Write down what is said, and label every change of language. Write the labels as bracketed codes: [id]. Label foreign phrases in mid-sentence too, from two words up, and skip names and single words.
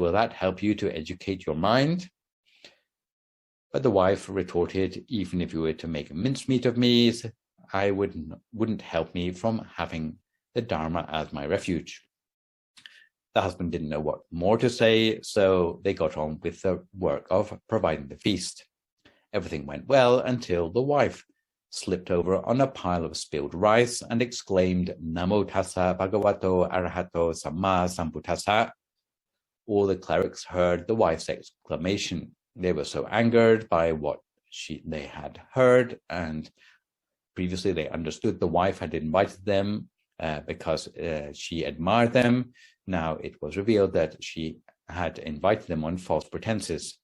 [en] Will that help you to educate your mind?" But the wife retorted, "Even if you were to make a mincemeat of me, I wouldn't help me from having the Dharma as my refuge. The husband didn't know what more to say, so they got on with the work of providing the feast. Everything went well until the wife slipped over on a pile of spilled rice and exclaimed, [pi] "Namo tassa bhagavato arahato samma sambuddhassa." [en] All the clerics heard the wife's exclamation. They were so angered by what they had heard, and previously they understood the wife had invited them because she admired them. Now it was revealed that she had invited them on false pretenses.